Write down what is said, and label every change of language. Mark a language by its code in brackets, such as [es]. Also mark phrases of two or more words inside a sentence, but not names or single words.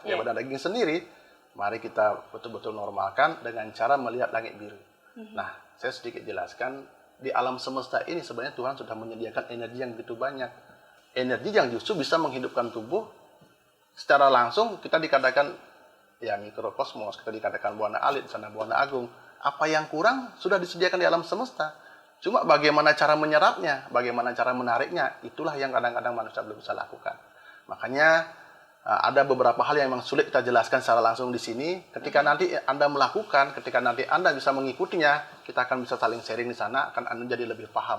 [id] Ya badan daging sendiri. Mari kita betul-betul normalkan dengan cara melihat langit biru. Nah, saya sedikit jelaskan. Di alam semesta ini sebenarnya Tuhan sudah menyediakan energi yang begitu banyak. Energi yang justru bisa menghidupkan tubuh secara langsung. Kita dikatakan ya mikrokosmos, kita dikatakan buana alit, sana buana agung. Apa yang kurang sudah disediakan di alam semesta. Cuma bagaimana cara menyerapnya, bagaimana cara menariknya, itulah yang kadang-kadang manusia belum bisa lakukan. Makanya ada beberapa hal yang memang sulit kita jelaskan secara langsung di sini. Ketika nanti Anda melakukan, ketika nanti Anda bisa mengikutinya, kita akan bisa saling sharing di sana, akan Anda jadi lebih paham.